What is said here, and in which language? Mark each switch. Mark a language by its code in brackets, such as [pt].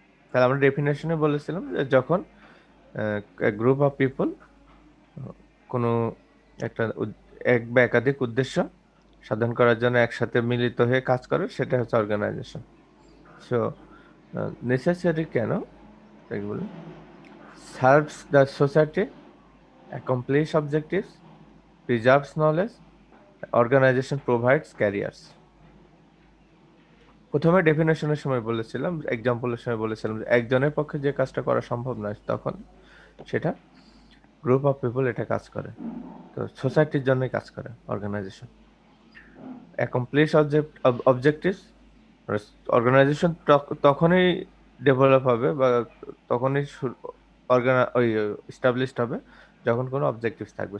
[bn] তাহলে আমরা ডেফিনেশনে বলেছিলাম যে যখন [en] group of people [bn] কোনো একটা এক বা একাধিক উদ্দেশ্য সাধন করার জন্য একসাথে মিলিত হয়ে কাজ করে, সেটা হচ্ছে অর্গানাইজেশন। [en] so necessary [bn] কেন তাই বলি, [en] Serves the society, accomplish objectives, preserves knowledge, organization provides careers. [bn] প্রথমে ডেফিনেশনের সময় বলেছিলাম, এক্সাম্পলের সময় বলেছিলাম যে একজনের পক্ষে যে কাজটা করা সম্ভব নয় তখন সেটা [en] group of people [bn] এটা কাজ করে, তো সোসাইটির জন্যই কাজ করে অর্গানাইজেশন। অ্যাকমপ্লিশ অবজেক্টিভস, অর্গানাইজেশন তখনই ডেভেলপ হবে বা তখনই ওই এস্টাবলিশড হবে যখন কোনো অবজেক্টিভস থাকবে।